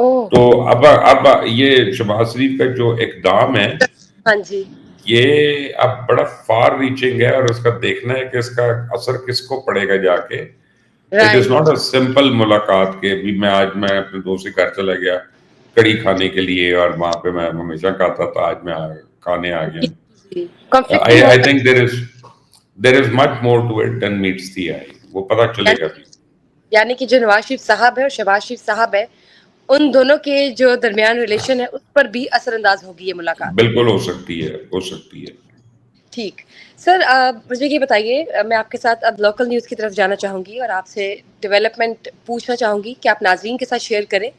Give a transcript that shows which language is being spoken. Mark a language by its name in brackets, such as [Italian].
[Urdu] تو اب یہ شہباز شریف کا جو اقدام ہے یہ اب بڑا فار ریچنگ ہے، اور اس کا دیکھنا ہے کہ اس کا اثر کس کو پڑے گا جا کے. [English] it is not a simple [Urdu] ملاقات کہ میں آج میں اپنے دوست کے گھر چلا گیا کڑی کھانے کے لیے، اور وہاں پہ میں ہمیشہ کھاتا تھا، آج میں کھانے آ گیا. [English] I think there is much more to it than meets the eye. [Urdu] وہ پتہ چلے گا بھی. یعنی کہ جو نواز شریف صاحب ہے اور شہباز شریف صاحب ہے، ان دونوں کے جو درمیان ریلیشن ہے اس پر بھی اثر انداز ہوگی یہ ملاقات. بالکل ہو سکتی ہے، ہو سکتی ہے. ٹھیک سر، مجھے یہ بتائیے، میں آپ کے ساتھ اب لوکل نیوز کی طرف جانا چاہوں گی اور آپ سے ڈیولپمنٹ پوچھنا چاہوں گی کہ آپ ناظرین کے ساتھ شیئر کریں.